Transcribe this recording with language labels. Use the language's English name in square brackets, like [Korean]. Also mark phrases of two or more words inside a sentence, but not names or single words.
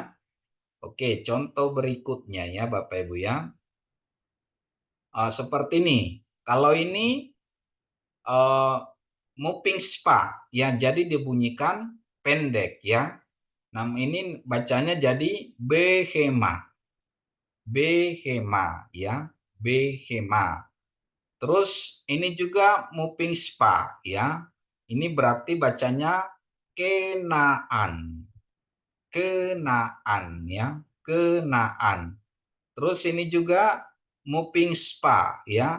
[Indonesian] Oke, contoh berikutnya ya Bapak Ibu ya. Seperti ini. Kalau ini [English] moving spa [Indonesian] ya, jadi dibunyikan pendek ya. Nah, ini bacanya jadi behema. Behema ya, behema. Terus ini juga [English] moving spa [Indonesian] ya. Ini berarti bacanya kenaan. Kenaan ya, kenaan. Terus ini juga [English] moving spa [Indonesian] ya.